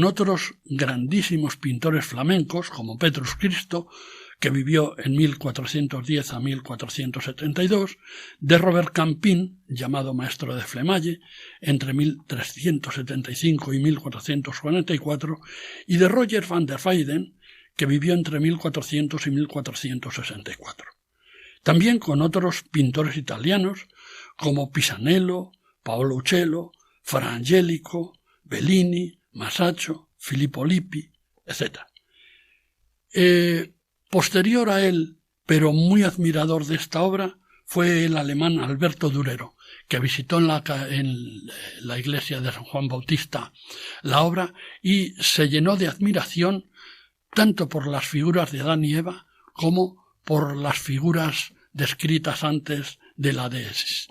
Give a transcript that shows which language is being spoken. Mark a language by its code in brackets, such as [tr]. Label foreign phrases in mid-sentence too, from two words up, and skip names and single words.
[es] otros grandísimos pintores flamencos, como Petrus Christo, que vivió en 1410 a 1472, de Robert Campin, llamado maestro de Flemalle, entre 1375 y 1444, y de Roger van der Weyden, que vivió entre 1400 y 1464. También con otros pintores italianos, como Pisanello, Paolo Uccello, Fra Angelico, Bellini, Masaccio, Filippo Lippi, etc. Posterior a él, pero muy admirador de esta obra, fue el alemán Alberto Durero, que visitó en la iglesia de San Juan Bautista la obra y se llenó de admiración tanto por las figuras de Adán y Eva como por las figuras descritas antes de la Deesis.